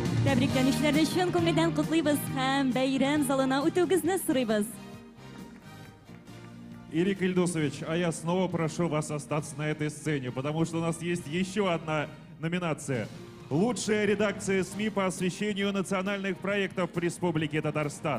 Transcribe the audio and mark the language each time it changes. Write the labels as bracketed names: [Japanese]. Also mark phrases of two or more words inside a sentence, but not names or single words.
[Tatar] Тәбрикләнүчләрне чын күңелдән котлыйбыз һәм бәйрәм залына үтүгезне сорыйбыз. [Russian] Ирик Ильдусович, а я снова прошу вас остаться на этой сцене, потому что у нас есть еще одна номинация. Лучшая редакция СМИ по освещению национальных проектов в Республике Татарстан.